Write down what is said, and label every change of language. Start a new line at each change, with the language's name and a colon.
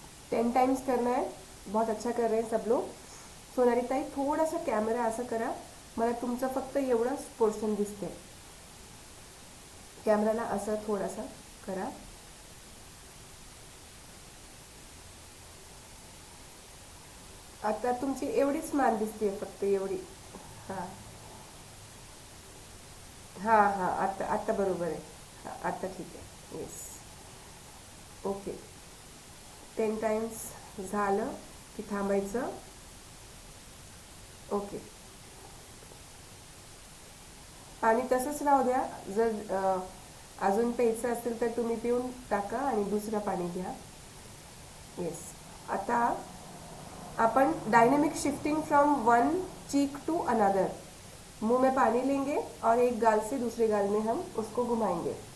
Hindi: Ten times करना है। बहुत अच्छा कर रहे हैं सब लोग।
Marathi: सोनाली ताई, थोडासा कॅमेरा असा करा, मला तुमचं फक्त एवढंच पोर्शन दिसते। कॅमेराला असं थोडासा करा। आता तुमची एवढीच मान दिसते, फक्त एवढी। हां हां हां, आता आता बरोबर आहे। हां, आता ठीक आहे। Yes, okay. 10 टाइम्स झालं की थांबायचं। ओके, पाणी तसंच राहू द्या। जर अजून प्यायचं असेल तर तुम्ही पिऊन टाका आणि दुसरं पाणी घ्या।
English: yes,
Marathi: आता अपन
English: Dynamic shifting from one cheek to another.
Hindi: मुंह में पानी लेंगे और एक गाल से दूसरे गाल में हम उसको घुमाएंगे।